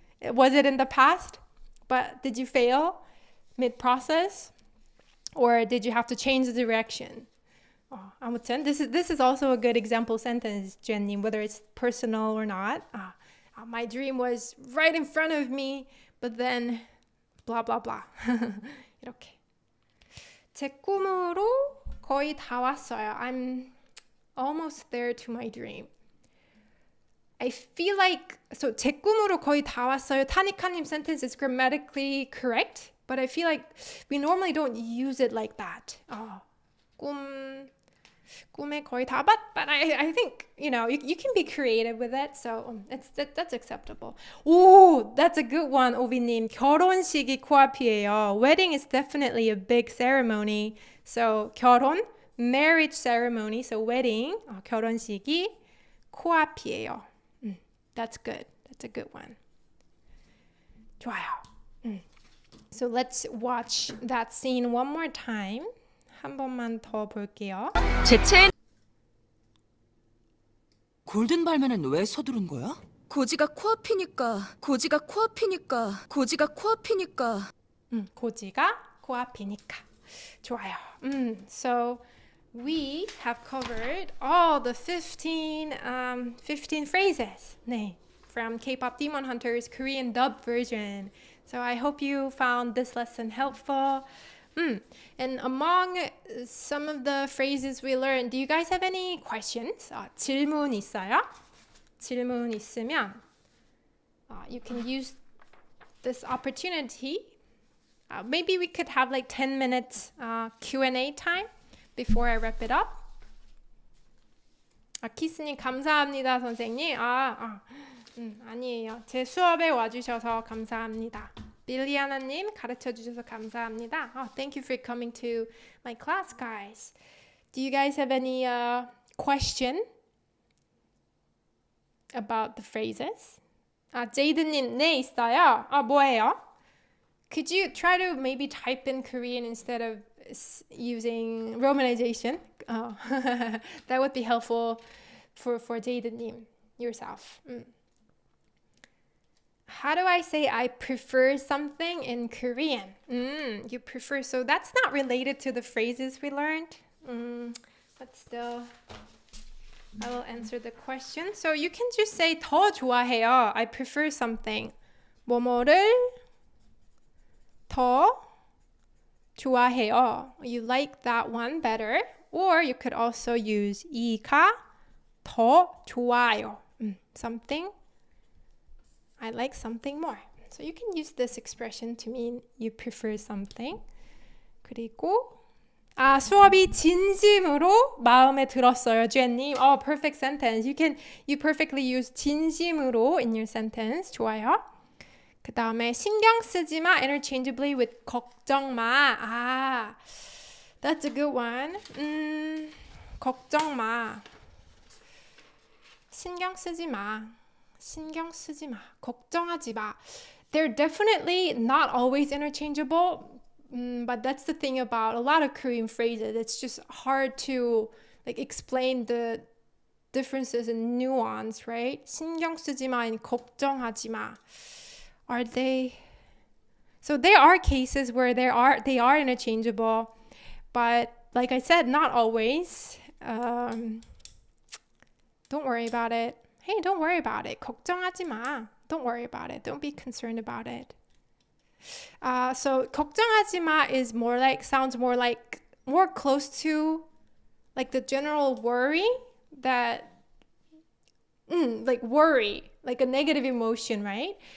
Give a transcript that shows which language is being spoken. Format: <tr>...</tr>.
<en>Was it in the past? But did you fail mid-process? Or did you have to change the direction? 아무튼 this is also a good example sentence, Jen님, whether it's personal or not. My dream was right in front of me, but then blah blah blah.</en> <ko>이렇게. 제 꿈으로 거의 다 왔어요.</ko> <en>I'm almost there to my dream. I feel like so</en> <ko>제 꿈으로 거의 다 왔어요.</ko> <en>타니카님 sentence is grammatically correct, but I feel like we normally don't use it like that.</en> <ko>꿈에 거의 다</ko> <en>but I think you know you can be creative with it, so that's acceptable. Oh, that's a good one, 오비님.</en> <ko>결혼식이 코앞이에요.</ko> <en>Wedding is definitely a big ceremony. So 결혼, marriage ceremony. So wedding,</en> <ko>결혼식이 코앞이에요.</ko> <en>That's good. That's a good one. 좋아요. So let's watch that scene one more time.</en> <ko>한 번만 더 볼게요. 제체 골든 발매는 왜 서두른 거야? 고지가 코앞이니까. 고지가 코앞이니까. 고지가 코앞이니까. 고지가 코앞이니까. 좋아요.</ko> <en>So we have covered all the 15 phrases. 네, from K-pop Demon Hunters Korean dub version. So I hope you found this lesson helpful. And among some of the phrases we learned, do you guys have any questions?</en> <ko>질문 있어요? 질문 있으면</ko> <en>you can use this opportunity. Maybe we could have like 10 minutes Q&A time before I wrap it up.</en> <ko>키스님 감사합니다, 선생님. 아니에요. 제 수업에 와주셔서 감사합니다. 빌리아나님 가르쳐 주셔서 감사합니다.</ko> <en>Thank you for coming to my class, guys. Do you guys have any question about the phrases?</en> <ko>제이드님, 네, 있어요. 뭐예요?</ko> <en>Could you try to maybe type in Korean instead of using romanization? That would be helpful for 제이드님 yourself. How do I say I prefer something in Korean? You prefer, so that's not related to the phrases we learned. But still, I will answer the question. So you can just say</en> <ko>더 좋아해요.</ko> <en>I prefer something.</en> <ko>뭐뭐를 더 좋아해요.</ko> <en>You like that one better. Or you could also use</en> <ko>이가 더 좋아요.</ko> <en>Something. I like something more. So you can use this expression to mean you prefer something.</en> <ko>그리고 수업이 진심으로 마음에 들었어요, jen님.</ko> <en>Perfect sentence. You perfectly use 진심으로 in your sentence.</en> <ko>좋아요. 그 다음에 신경쓰지마</ko> <en>interchangeably with</en> <ko>걱정마.</ko> <en>That's a good one. 걱정마.</en> <ko>신경쓰지마. 신경쓰지마. 걱정하지마.</ko> <en>They're definitely not always interchangeable, but that's the thing about a lot of Korean phrases. It's just hard to explain the differences in nuance, right?</en> <ko>신경쓰지마 and 걱정하지마.</ko> <en>Are they? So there are cases where they are interchangeable, but like I said, not always. Don't worry about it. Hey, don't worry about it.</en> <ko>걱정하지 마.</ko> <en>Don't worry about it. Don't be concerned about it. So 걱정하지 마 is sounds more close to like the general worry that like worry, like a negative emotion, right?</en>